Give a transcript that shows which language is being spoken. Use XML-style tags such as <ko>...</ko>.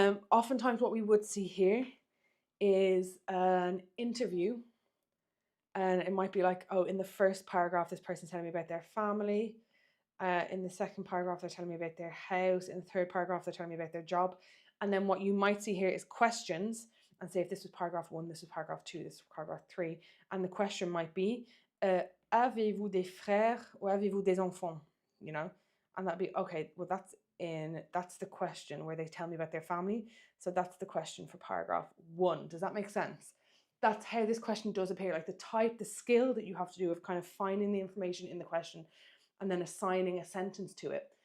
<en>Oftentimes what we would see here is an interview, and it might be like, in the first paragraph, this person's telling me about their family. In the second paragraph, they're telling me about their house. In the third paragraph, they're telling me about their job. And then what you might see here is questions, and say if this was paragraph 1, this was paragraph 2, this was paragraph 3. And the question might be,</en> <fr>avez-vous des frères ou avez-vous des enfants?</fr> <en>And that'd be, okay, well, that's the question where they tell me about their family. So that's the question for paragraph 1. Does that make sense? That's how this question does appear, like the type, the skill that you have to do of kind of finding the information in the question and then assigning a sentence to it.</en>